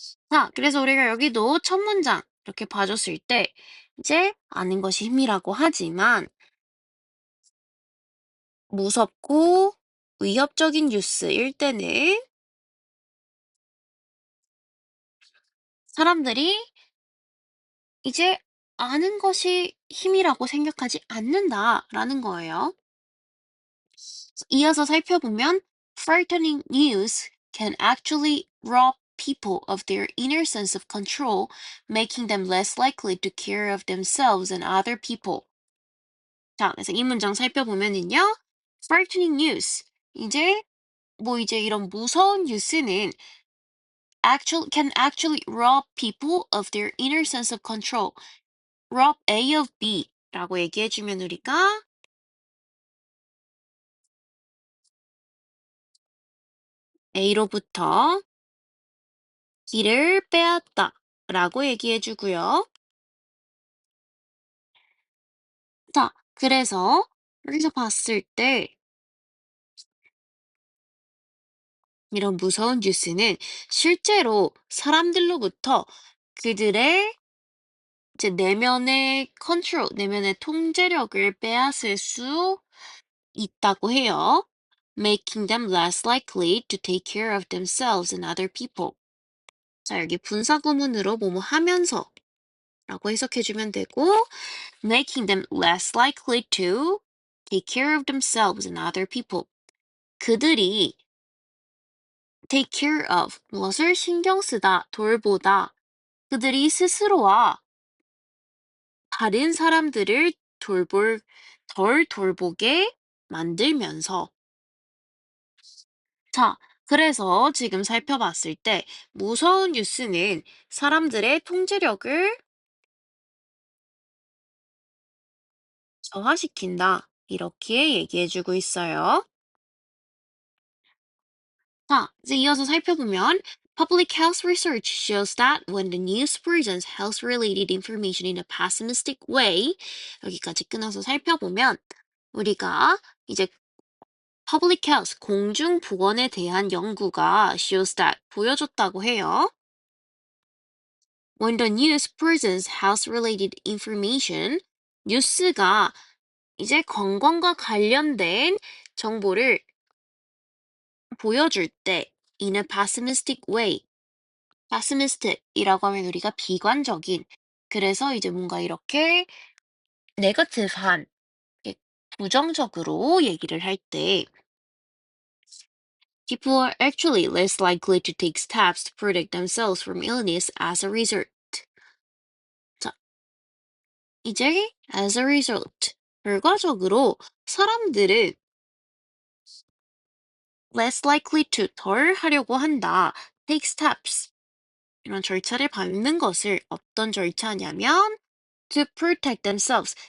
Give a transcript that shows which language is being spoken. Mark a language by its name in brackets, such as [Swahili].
[Korean] 자, 그래서 우리가 여기도 첫 문장 이렇게 봐줬을 때 이제 아는 것이 힘이라고 하지만 무섭고 위협적인 뉴스일 때는 사람들이 이제 아는 것이 힘이라고 생각하지 않는다라는 거예요. 이어서 살펴보면 [English] frightening news can actually rob people of their inner sense of control, making them less likely to care of themselves and other people. [Korean] 자, 그래서 이 문장 살펴보면은요. [English] frightening news. [Korean] 이제 이런 무서운 뉴스는 [English] can actually rob people of their inner sense of control. [Korean] rob A of B라고 얘기해주면 우리가 A로부터 B를 빼앗다 라고 얘기해주고요. 자, 그래서 여기서 봤을 때 이런 무서운 뉴스는 실제로 사람들로부터 그들의 이제 내면의 통제력을 빼앗을 수 있다고 해요. [English] making them less likely to take care of themselves and other people. [Korean] 자, 여기 분사 구문으로 뭐뭐 하면서 라고 해석해주면 되고, [English] making them less likely to take care of themselves and other people. [Korean] 그들이 take care of 무엇을 신경 쓰다, 돌보다. 그들이 스스로와 다른 사람들을 덜 돌보게 만들면서 자, 그래서 지금 살펴봤을 때 무서운 뉴스는 사람들의 통제력을 저하시킨다. 이렇게 얘기해주고 있어요. 자, 이제 이어서 살펴보면 [English] Public health research shows that when the news presents health-related information in a pessimistic way, [Korean] 여기까지 끊어서 살펴보면 우리가 이제 public health, 공중보건에 대한 연구가 shows that 보여줬다고 해요. [English] When the news presents health-related information, [Korean] 뉴스가 이제 건강과 관련된 정보를 보여줄 때 [English] in a pessimistic way, [Korean] pessimistic이라고 하면 우리가 비관적인, 그래서 이제 뭔가 이렇게 negative한, 이렇게 부정적으로 얘기를 할 때 [English] people are actually less likely to take steps to protect themselves from illness as a result. [Korean] 자, 이제 as a result, 결과적으로 사람들은 [English] less likely to [Korean] 덜 하려고 한다. take steps. 이런 절차를 밟는 것을 어떤 절차냐면 [English] to protect themselves.